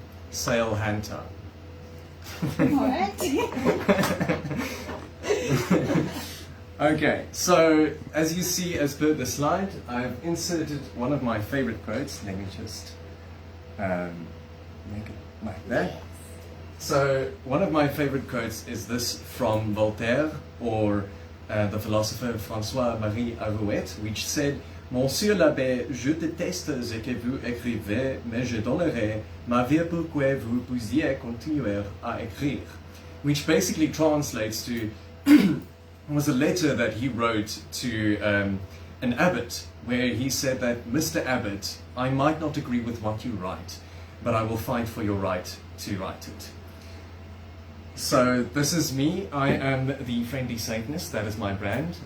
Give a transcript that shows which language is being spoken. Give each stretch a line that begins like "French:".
English: Sail Hanta. What? Okay, so as you see, as per the slide, I've inserted one of my favorite quotes. Let me just make it like that. So one of my favorite quotes is this from Voltaire, or the philosopher François-Marie Arouet, which said,
French: Monsieur l'abbé, je déteste ce que vous écrivez, mais je donnerai ma vie pour que vous puissiez continuer à écrire.
English: Which basically translates to, was a letter that he wrote to an abbot, where he said that, Mr. Abbot, I might not agree with what you write, but I will fight for your right to write it. So this is me. I am the Friendly Satanist. That is my brand.